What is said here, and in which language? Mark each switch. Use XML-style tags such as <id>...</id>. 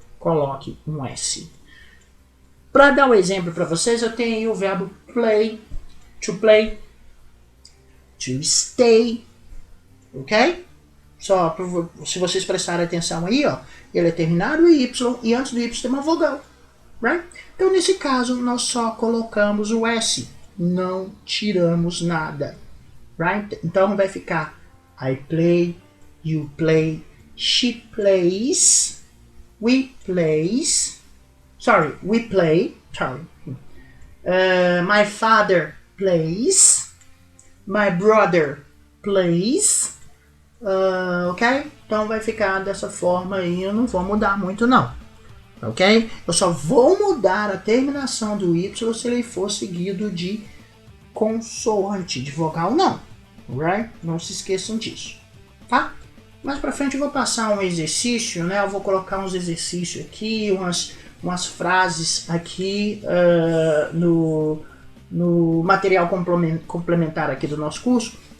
<pt>Coloque um S. Para dar um exemplo para vocês, eu tenho aí o verbo play, to play, to stay, ok? Só se vocês prestarem atenção aí, ó, ele é terminado em Y e antes do Y tem uma vogal, right? Então nesse caso nós só colocamos o S, não tiramos nada, right? Então vai ficar</pt> <en>I play, you play, she plays, we plays, sorry, we play, sorry, my father plays, my brother plays, ok?</en> <pt>Então vai ficar dessa forma aí, eu não vou mudar muito não, ok? Eu só vou mudar a terminação do Y se ele for seguido de consoante, de vogal não, right? Não se esqueçam disso, tá? Mais pra frente eu vou passar um exercício, né? Eu vou colocar uns exercícios aqui, umas frases aqui no material complementar aqui do nosso curso.</pt>